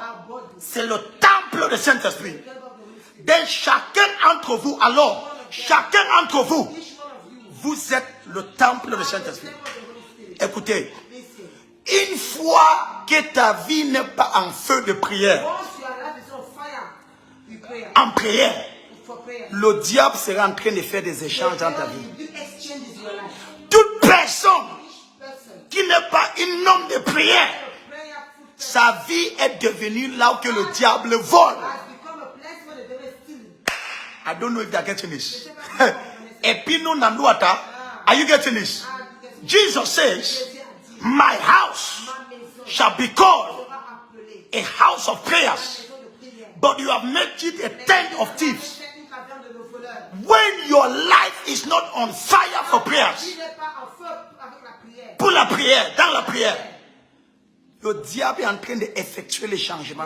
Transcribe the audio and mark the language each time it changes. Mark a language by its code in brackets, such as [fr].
[en] our body. [fr] c'est le temple du Saint-Esprit. Donc chacun d'entre vous, alors, chacun d'entre vous, [en] Each one of you, [fr] vous êtes le temple du Saint-Esprit. [en] temple of the Holy Spirit. [fr] Écoutez, [en] Listen. [fr] une fois que ta vie n'est pas en feu de prière, [en] Once your life is on fire, you pray [fr] en prière, [en] for prayer. [fr] le diable sera en train de faire des échanges dans ta vie. [en] You do exchanges in your life. [fr] Toute personne [en] Each person, [fr] qui n'est pas un homme de prière, [en] prayerful person, [fr] sa vie est devenue là où que le diable vole. [en] has become a place where the devil is stealing. I don't know if they are getting this. Epino Nanduata, are you getting this? Jesus says, my house [fr] Ma maison [en] shall be called [fr] sera appelée [en] a house of prayers, [fr] maison de prière. [en] but you have made it a tent of thieves. [fr] C'est une taverne de nos voleurs. [en] When your life is not on fire for prayers, [fr] Il n'est pas en feu avec la prière. pour la prière, dans la prière, le diable est en train d'effectuer les changements.